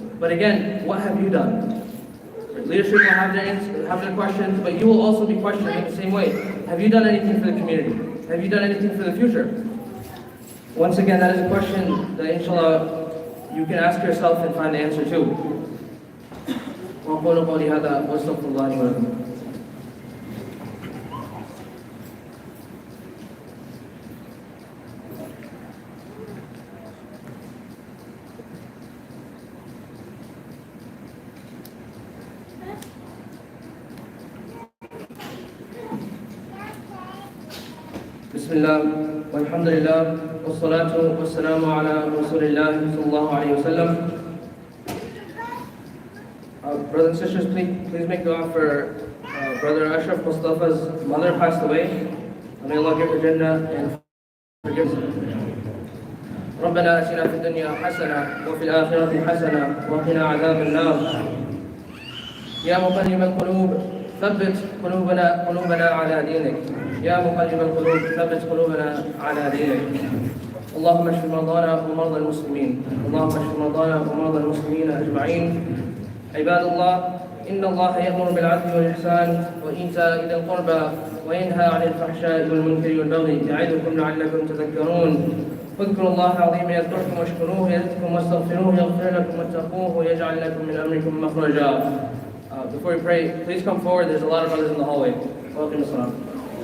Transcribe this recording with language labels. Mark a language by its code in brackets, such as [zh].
[en] But again, what have you done? Leadership will have their questions, but you will also be questioned in the same way. Have you done anything for the community? Have you done anything for the future? Once again, that is a question that inshallah you can ask yourself and find the answer to. [ar] وأقول قولي هذا وأستغفر الله لي ولكم. بسم الله والحمد لله والصلاة والسلام على رسول الله صلى الله عليه وسلم. [en] Brothers and sisters, please make dua for Brother Ashraf Mustafa's mother passed away. May Allah give her Jannah and forgive her. [ar] ربنا آتنا في الدنيا حسنة وفي الآخرة حسنة وقنا عذاب النار. يا مقلب القلوب ثبت قلوبنا على دينك. يا مقلب القلوب ثبت قلوبنا على دينك. اللهم اشف مرضانا ومرضى المسلمين. اللهم اشف مرضانا ومرضى المسلمين أجمعين. عباد الله, إن الله يأمر بالعدل والإحسان وإيتاء ذي القربى وينهى عن الفحشاء والمنكر والبغي يعظكم لعلكم تذكرون. اذكروا الله العظيم يذكركم واشكروه يزدكم واستغفروه يغفر لكم واتقوه ويجعل لكم من أمركم مخرجا. [en] Before we pray, please come forward. There's a lot of others in the hallway. Welcome to Salam.